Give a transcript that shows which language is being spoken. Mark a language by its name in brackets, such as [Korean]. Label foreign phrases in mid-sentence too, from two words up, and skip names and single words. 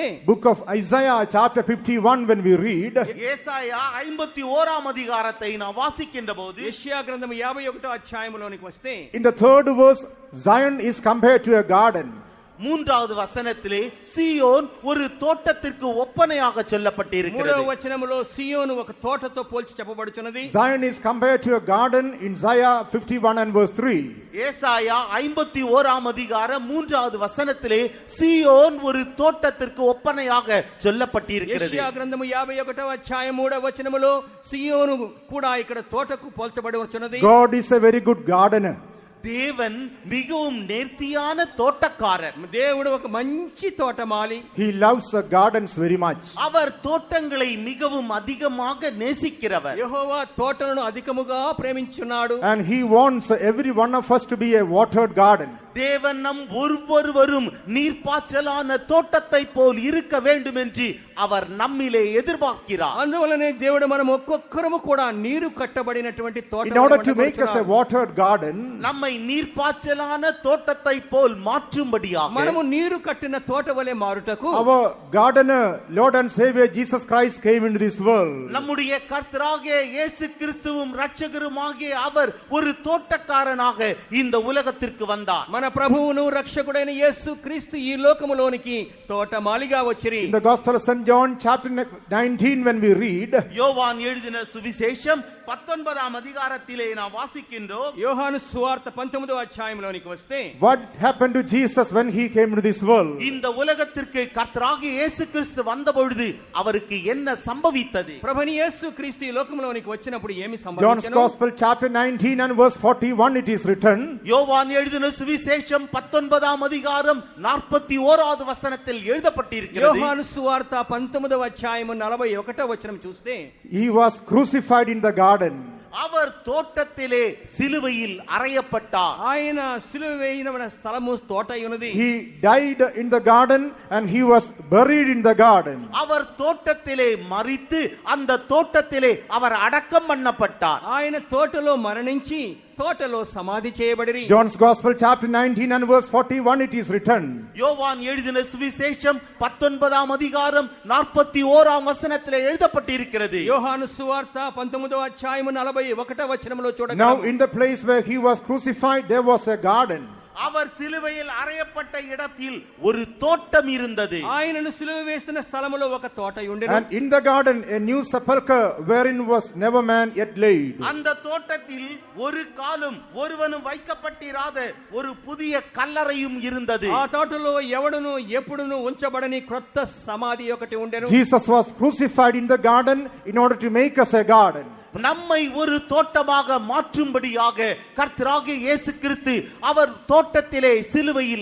[English] book of Isaiah chapter 51, when we read, [Tamil] ஏசாயா 51ஆம் அதிகாரத்தை நாம் வாசிக்கின்ற போது, [Telugu] యెషయా గ్రంథం 51వ అధ్యాయములోనికి వస్తే, [English] in the 3rd verse, Zion is compared to a garden. [Tamil] 3வது வசனத்திலே சீயோன் ஒரு தோட்டத்திற்கு ஒப்பனையாக [Telugu] మూడవ [Tamil] சொல்லப்பட்டிருக்கிறது. [Telugu] వచనములో సియోను ఒక తోటతో పోల్చి చెప్పబడుచున్నది. [English] Zion is compared to a garden in Isaiah 51 and verse 3. [Tamil] ஏசாயா 51ஆம் அதிகாரம் 3வது வசனத்திலே சீயோன் ஒரு தோட்டத்திற்கு ஒப்பனையாக சொல்லப்பட்டிருக்கிறது. [Telugu] యెషయా గ్రంథము 51వ అధ్యాయం 3వ వచనములో సియోను కూడా ఇక్కడ తోటకు పోల్చబడుచున్నది. [English] God is a very good gardener. [Tamil] தேவன் மிகவும் நேர்த்தியான தோட்டக்காரர். [Telugu] దేవుడు ఒక మంచి తోటమాలి. [English] He loves gardens very much. [Tamil] அவர் தோட்டங்களை மிகவும் அதிகமாக நேசிக்கிறவர். [Telugu] యెహోవా తోటలను అధికముగా ప్రేమించున్నాడు. [English] And he wants every one of us to be a watered garden. [Tamil] தேவன் நம் ஒவ்வொருவரும் நீர்ப்பாய்ச்சலான தோட்டத்தை போல் இருக்க வேண்டும் என்று அவர் நம்மிலே எதிர்பார்க்கிறார். [Telugu] అందువలనే దేవుడు మనం ఒక్కొక్కరము కూడా నీరు కట్టబడినటువంటి తోట. [English] In order to make us a watered garden, [Tamil] நம்மை நீர்ப்பாய்ச்சலான தோட்டத்தை போல் மாற்றும்படியாக, [Telugu] మనము నీరు కట్టిన తోట వలె మారుటకు, [English] our gardener, Lord and Savior Jesus Christ came into this world. [Tamil] நம்முடைய கர்த்தராகிய இயேசு கிறிஸ்துவும் இரட்சகருமாகிய அவர் ஒரு தோட்டக்காரனாக இந்த உலகத்திற்கு வந்தார். [Telugu] మన ప్రభువును రక్షకుడైన యేసు క్రీస్తు ఈ లోకములోనికి తోటమాలిగా వచ్చిరి. [English] In the Gospel of St. John chapter 19, when we read, [Tamil] யோவான் எழுதின சுவிசேஷம் 19ஆம் அதிகாரத்திலே நாம் வாசிக்கின்றோம். [Telugu] యోహాను సువార్త 19వ అధ్యాయంలోనికి వస్తే, [English] what happened to Jesus when he came into this world? [Tamil] இந்த உலகத்திற்கு கர்த்தராகிய இயேசு கிறிஸ்து வந்தபொழுது அவருக்கு என்ன சம்பவித்தது? [Telugu] ప్రభుని యేసు క్రీస్తు ఈ లోకములోనికి వచ్చినప్పుడు ఏమి [English] John's [Telugu] సంభవించెను? [English] Gospel chapter 19 and verse 41, it is written, [Tamil] யோவான் எழுதின சுவிசேஷம் 19ஆம் அதிகாரம் 41வது வசனத்தில் எழுதப்பட்டிருக்கிறது. [Telugu] యోహాను సువార్త 19వ అధ్యాయము 41వ వచనం చూస్తే, [English] he was crucified in the garden. [Tamil] அவர் தோட்டத்திலே சிலுவையில் அறையப்பட்டார். [Telugu] ఆయన సిలువ వేయబడిన స్థలము తోట ఉన్నది. [English] He died in the garden and he was buried in the garden. [Tamil] அவர் தோட்டத்திலே மரித்து அந்த தோட்டத்திலே அவர் அடக்கம் பண்ணப்பட்டார். [Telugu] ఆయన తోటలో మరణించి తోటలో సమాధి చేయబడిరి. [English] John's Gospel chapter 19 and verse 41, it is written, [Tamil] யோவான் எழுதின சுவிசேஷம் 19ஆம் அதிகாரம் 41ஆம் வசனத்திலே எழுதப்பட்டிருக்கிறது. [Telugu] యోహాను సువార్త 19వ అధ్యాయము 41వ వచనములో [English] now [Telugu] చూడగలము. [English] in the place where he was crucified, there was a garden. [Tamil] அவர் சிலுவையில் அறையப்பட்ட இடத்தில் ஒரு தோட்டம் இருந்தது. [Telugu] ఆయనను సిలువ వేసిన స్థలములో ఒక తోట ఉండెను. [English] And in the garden, a new sepulchre wherein was never man yet laid. [Tamil] அந்த தோட்டத்தில் ஒரு காலும் ஒருவனும் வைக்கப்பட்டிராத ஒரு புதிய கல்லறையும் இருந்தது. [Telugu] ఆ తోటలో ఎవడును ఎప్పుడును ఉంచబడని క్రొత్త సమాధి ఒకటి ఉండెను. [English] Jesus was crucified in the garden in order to make us a garden. [Tamil] நம்மை ஒரு தோட்டமாக மாற்றும்படியாக கர்த்தராகிய இயேசு கிறிஸ்து அவர் தோட்டத்திலே சிலுவையில் அறையப்பட்டார்.